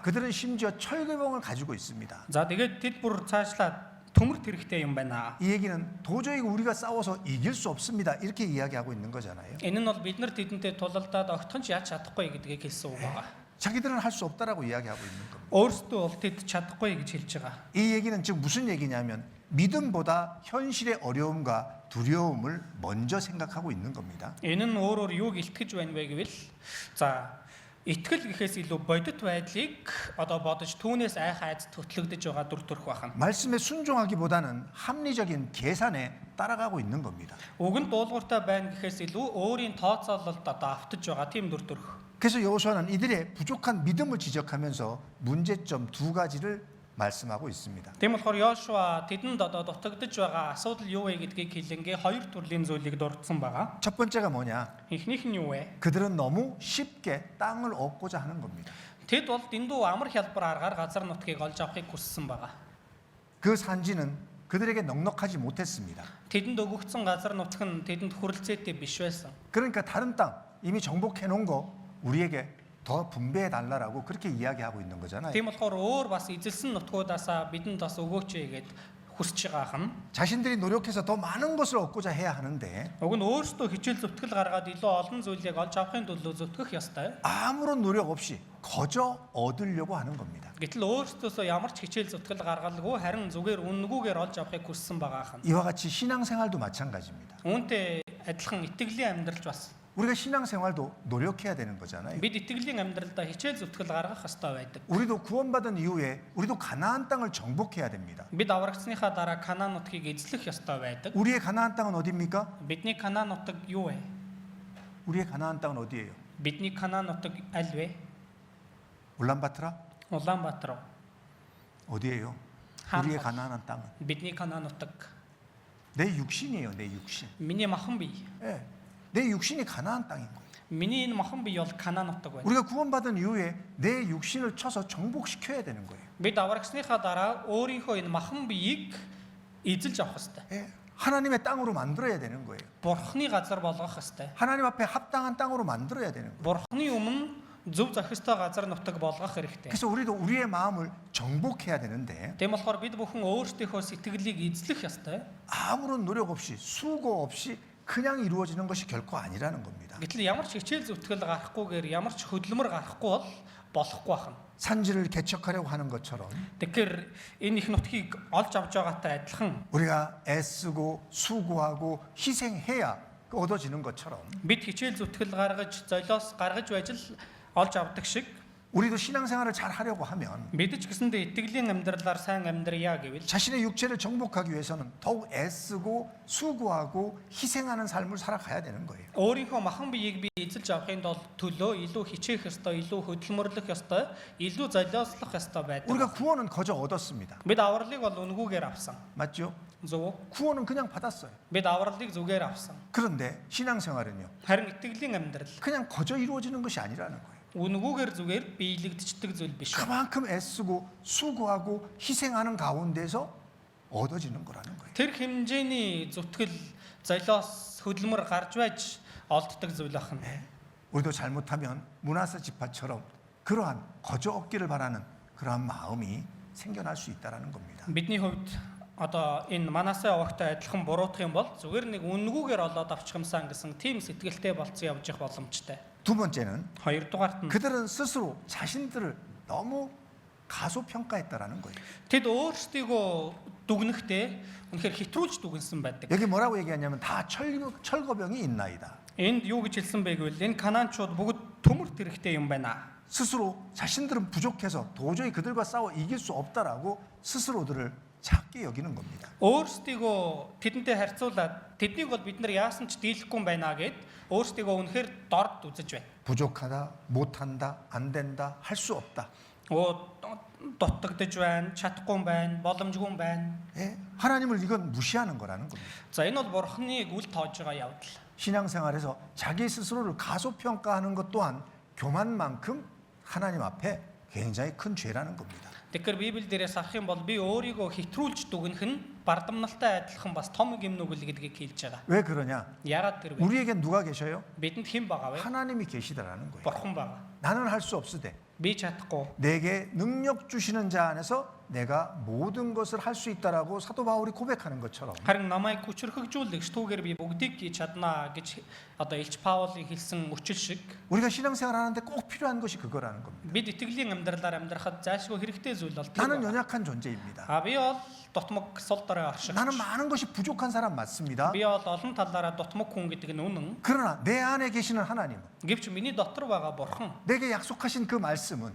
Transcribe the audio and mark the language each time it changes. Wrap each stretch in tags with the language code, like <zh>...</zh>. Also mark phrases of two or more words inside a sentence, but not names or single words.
<ko>그들은 심지어 철개봉을 가지고 있습니다.</ko> <mn>За тэгээд тэд бүр цаашлаад төмөрт хэрэгтэй юм байна.</mn> <ko>이 얘기는 도저히 우리가 싸워서 이길 수 없습니다. 이렇게 이야기하고 있는 거잖아요.</ko> <mn>Энэ нь бол бид нар тэдэнтэй тулалдаад огтхон ч яаж чадахгүй гэдгийг хэлсэн үг байгаа.</mn> <ko>자기들은 할 수 없다라고 이야기하고 있는 겁니다.</ko> <mn>Өөрсдөө бол тэд чадахгүй гэж хэлж байгаа.</mn> <ko>이 얘기는 즉 무슨 얘기냐면 믿음보다 현실의 어려움과 두려움을 먼저 생각하고 있는 겁니다.</ko> <mn>Энэ нь өөрөөр юуг илтгэж байна вэ гэвэл за итгэл гэхээс илүү бодит байдлыг одоо бодож түүнээс айх айц төтлөгдөж байгаа дүр төрх байна.</mn> <ko>말씀에 순종하기보다는 합리적인 계산에 따라가고 있는 겁니다.</ko> <mn>Үгэнд дуулууртай байна гэхээс илүү өөрийн тооцоололд одоо автаж байгаа тийм дүр төрх.</mn> <ko>그래서 여호수아는 이들의 부족한 믿음을 지적하면서 문제점 두 가지를 말씀하고 있습니다.</ko> <mn>Тийм болохоор Йошуа тэдэнд одоо дутагдж байгаа асуудал юу вэ гэдгийг хэлэнгээ хоёр төрлийн зүйлийг дурдсан байгаа.</mn> <ko>첫 번째가 뭐냐?</ko> <mn>Эхнийх нь юу вэ?</mn> <ko>그들은 너무 쉽게 땅을 얻고자 하는 겁니다.</ko> <mn>Тэд бол дэндүү амар хялбар аргаар газар нутгийг олж авахыг хүссэн байгаа.</mn> <ko>그 산지는 그들에게 넉넉하지 못했습니다.</ko> <mn>Тэдэнд өгөгдсөн газар нутаг нь тэдэнд хүрэлцээтэй биш байсан.</mn> <ko>그러니까 다른 땅 이미 정복해 놓은 거 우리에게 더 분배해 달라라고 그렇게 이야기하고 있는 거잖아요.</ko> <mn>Тийм болохоор өөр бас эзэлсэн нутгуудаасаа бидэнд бас өгөөч гэгээд хүсэж байгаа хан.</mn> <ko>자신들이 노력해서 더 많은 것을 얻고자 해야 하는데</ko> <mn>Уг нь өөрсдөө хичээл зүтгэл гаргаад илүү олон зүйлийг олж авахын төлөө зүтгэх ёстой.</mn> <ko>아무런 노력 없이 거저 얻으려고 하는 겁니다.</ko> <mn>Гэтэл өөрсдөөсөө ямар ч хичээл зүтгэл гаргалгүй харин зүгээр үннэгүүгээр олж авахыг хүссэн байгаа хан.</mn> <ko>이와 같이 신앙생활도 마찬가지입니다.</ko> <mn>Үүнтэй адилхан итгэлийн амьдралч бас</mn> <ko>우리가 신앙생활도 노력해야 되는 거잖아요.</ko> <mn>бид итгэлийн амьдралдаа хичээл зүтгэл гаргах ёстой байдаг.</mn> <ko>우리도 구원받은 이후에 우리도 가나안 땅을 정복해야 됩니다.</ko> <mn>Бид аврагдсныхаа дараа Канаан нутгийг эзлэх ёстой байдаг.</mn> <ko>우리의 가나안 땅은 어디입니까?</ko> <mn>Бидний Канаан нутаг юу вэ?</mn> <ko>우리의 가나안 땅은 어디예요?</ko> <mn>Бидний Канаан нутаг аль вэ?</mn> <ko>울란바토르?</ko> <mn>Улаанбаатар.</mn> <ko>어디예요? 한 우리의 곳. 가나안 땅은</ko> <mn>Бидний Канаан нутаг.</mn> <ko>내 육신이에요. 내 육신.</ko> <mn>Миний махан бие.</mn> <ko>예, 내 육신이 가나안 땅인 거예요.</ko> <mn>Миний энэ махан бие бол Канаан нутаг байна.</mn> <ko>우리가 구원받은 이후에 내 육신을 쳐서 정복시켜야 되는 거예요.</ko> <mn>Бид аврагсныхаа дараа өөрийнхөө энэ махан биеийг эзэлж авах ёстой.</mn> <ko>예, 하나님의 땅으로 만들어야 되는 거예요.</ko> <mn>Бурхны газар болгох ёстой.</mn> <ko>하나님 앞에 합당한 땅으로 만들어야 되는 거예요.</ko> <mn>Бурхны өмнө зөв зохистой газар нутаг болгох хэрэгтэй.</mn> <ko>그래서 우리도 우리의 마음을 정복해야 되는데</ko> <mn>Тийм болохоор бид бүхэн өөрсдийнхөө сэтгэлийг эзлэх ёстой.</mn> <ko>아무런 노력 없이 수고 없이 그냥 이루어지는 것이 결코 아니라는 겁니다.</ko> <mn>Гэтэл ямар ч хичээл зүтгэл гарахгүйгээр ямар ч хөдөлмөр гарахгүй бол болохгүй байна.</mn> <ko>산지를 개척하려고 하는 것처럼</ko> <mn>Тэгэхээр энэ их нутгийг олж авч байгаатай адилхан</mn> <ko>우리가 애쓰고 수고하고 희생해야 얻어지는 것처럼</ko> <mn>бид хичээл зүтгэл гаргаж золиос гаргаж байж л олж авдаг шиг</mn> <ko>우리도 신앙생활을 잘 하려고 하면</ko> <mn>бид ч гэсэндээ итгэлийн амьдралаар сайн амьдрья гэвэл</mn> <ko>자신의 육체를 정복하기 위해서는 더욱 애쓰고 수고하고 희생하는 삶을 살아가야 되는 거예요.</ko> <mn>өөрийнхөө махан биеийг би эзэлж авахын төлөө илүү хичээх ёстой, илүү хөдөлмөрлөх ёстой, илүү золиослох ёстой байдаг.</mn> <ko>우리가 구원은 거저 얻었습니다.</ko> <mn>Бид авралыг бол үнгүүгээр авсан.</mn> <ko>맞죠?</ko> <mn>Зөв.</mn> <ko>구원은 그냥 받았어요.</ko> <mn>Бид авралыг зүгээр авсан.</mn> <ko>그런데 신앙생활은요.</ko> <mn>Харин итгэлийн амьдрал</mn> <ko>그냥 거저 이루어지는 것이 아니라는 거예요.</ko> <mn>үнгүүгээр зүгээр биелэгдчихдэг зүйл биш.</mn> <ko>그만큼 애쓰고 수고하고 희생하는 가운데서 얻어지는 거라는 거예요.</ko> <mn>Тэр хэмжээний зүтгэл, золиос, хөдөлмөр гарч байж олддог зүйл байна.</mn> <ko>우리도 잘못하면 므낫세 지파처럼 그러한 거저 얻기를 바라는 그러한 마음이 생겨날 수 있다라는 겁니다.</ko> <mn>Бидний хувьд одоо энэ манасаа огтой адилхан буруутах юм бол зүгээр нэг үнгүүгээр олоод авчих юмсан гэсэн тийм сэтгэлтэй болцсон явж явах боломжтой.</mn> <ko>두 번째는</ko> <mn>Хоёрдугаарт нь</mn> <ko>그들은 스스로 자신들을 너무 가소평가했다라는 거예요.</ko> <mn>тэд өөрсдийгөө дүгнэхдээ үнэхээр хэтрүүлж дүгнсэн байдаг.</mn> <ko>여기 뭐라고 얘기하냐면 다 철거병이 있나이다.</ko> <mn>Энд юу гэж хэлсэн бэ гэвэл энэ канаанчууд бүгд төмөр тэрэгтэй юм байна.</mn> <ko>스스로 자신들은 부족해서 도저히 그들과 싸워 이길 수 없다라고 스스로들을 작게 여기는 겁니다.</ko> <mn>Өөрсдийгөө тэдэнтэй харьцуулаад тэднийг бол бид нар яасан ч дийлэхгүй юм байна гэд өөрсдийгөө үнэхээр дорд үзэж байна.</mn> <ko>부족하다, 못한다, 안 된다, 할 수 없다.</ko> <mn>Дутагдж байна, чадахгүй юм байна, боломжгүй юм байна.</mn> <ko>예? 하나님을 이건 무시하는 거라는 겁니다.</ko> <mn>За энэ бол бурхныг үл тоож байгаа явдал.</mn> <ko>신앙생활에서 자기 스스로를 가소평가하는 것 또한 교만만큼 하나님 앞에 굉장히 큰 죄라는 겁니다.</ko> <mn>Тэгэхээр Библи дээрээс харах юм бол би өөрийгөө хэтрүүлж дүгнэх нь бардамналтай адилхан бас том гимнүгэл гэдгийг хэлж байгаа.</mn> <ko>왜 그러냐?</ko> <mn>Яагаад тэр вэ?</mn> <ko>우리에겐 누가 계셔요?</ko> <mn>Бидэнд хэн байгаа вэ?</mn> <ko>하나님이 계시다라는 거예요.</ko> <mn>Бурхан байгаа.</mn> <ko>나는 할 수 없으되</ko> <mn>Би чадахгүй.</mn> <ko>내게 능력 주시는 자 안에서 내가 모든 것을 할 수 있다라고 사도 바울이 고백하는 것처럼</ko> <mn>Харин намайг хүчрхэгжүүлэгч түүгээр би бүгдийг хийж чаднаа гэж одоо Илч Паулын хэлсэн үчил шиг</mn> <ko>우리가 신앙생활 하는데 꼭 필요한 것이 그거라는 겁니다.</ko> <mn>бид итгэлийн амьдралаар амьдрахад зайлшгүй хэрэгтэй зүйл бол тэр</mn> <ko>나는</ko> <mn>байна.</mn> <ko>연약한 존재입니다.</ko> <mn>Би бол дутмаг сул дорой орших.</mn> <ko>나는 많은 것이 부족한 사람 맞습니다.</ko> <mn>Би бол олон талаараа дутмаг хүн гэдэг нь үнэн.</mn> <ko>그러나 내 안에 계시는 하나님,</ko> <mn>Гэвч миний дотор байгаа бурхан</mn> <ko>내게 약속하신 그 말씀은</ko>